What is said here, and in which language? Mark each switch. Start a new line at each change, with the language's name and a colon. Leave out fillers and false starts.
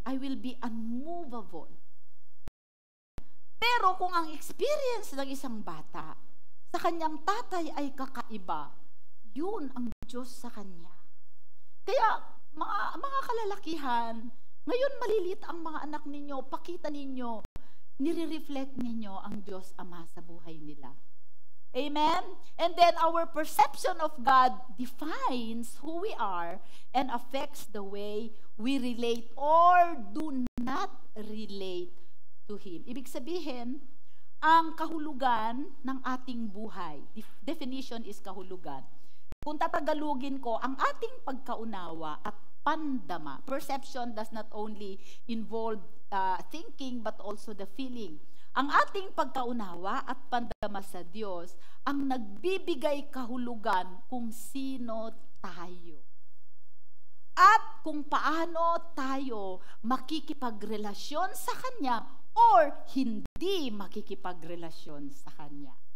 English: I will be unmovable.
Filipino: Pero kung ang experience ng isang bata sa kanyang tatay ay kakaiba, yun ang Diyos sa kanya. Kaya mga kalalakihan, ngayon malilit ang mga anak ninyo, pakita ninyo, nire-reflect ninyo ang Diyos Ama sa buhay nila. Amen?
English: And then our perception of God defines who we are and affects the way we relate or do not relate to Him.
Filipino: Ibig sabihin, ang kahulugan ng ating buhay, definition is kahulugan. Kung tatagalugin ko, ang ating pagkaunawa at pandama,
English: perception does not only involve thinking but also the feeling.
Filipino: Ang ating pagkaunawa at pandama sa Diyos ang nagbibigay kahulugan kung sino tayo. At kung paano tayo makikipagrelasyon sa Kanya or hindi makikipagrelasyon sa Kanya.